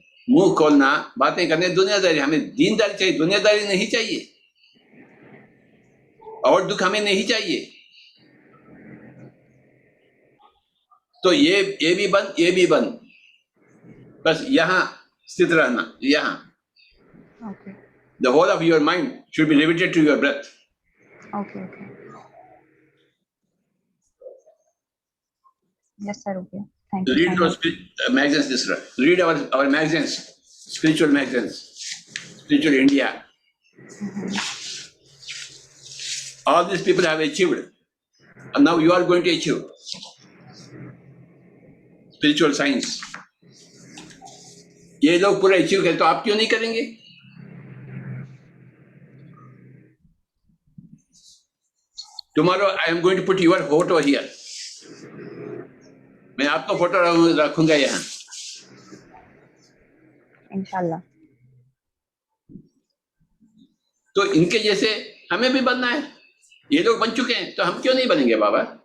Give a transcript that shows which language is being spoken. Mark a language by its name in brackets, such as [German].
[Hindi] मुंह खोलना बातें करने, दुनियादारी। हमें दीनदारी चाहिए, दुनियादारी नहीं चाहिए, और दुख हमें नहीं चाहिए। तो ये भी बंद, ये भी बंद, बस यहां स्थित रहना, यहां। [English] Okay The whole of your mind should be riveted to your breath. Okay okay. Yes sir, okay, thank you Read so those much. magazines, this right. Read our magazines, spiritual magazines, Spiritual India. All these people have achieved, and now you are going to achieve spiritual science. [Hindi] ये लोग पूरा achieve करें तो आप क्यों नहीं करेंगे? [English] Tomorrow I am going to put your photo here. [Hindi] मैं आपका फोटो रखूंगा यहाँ। [Arabic] इंशाल्लाह। [Hindi] तो इनके जैसे हमें भी बनना है। ये लोग बन चुके हैं तो हम क्यों नहीं बनेंगे बाबा?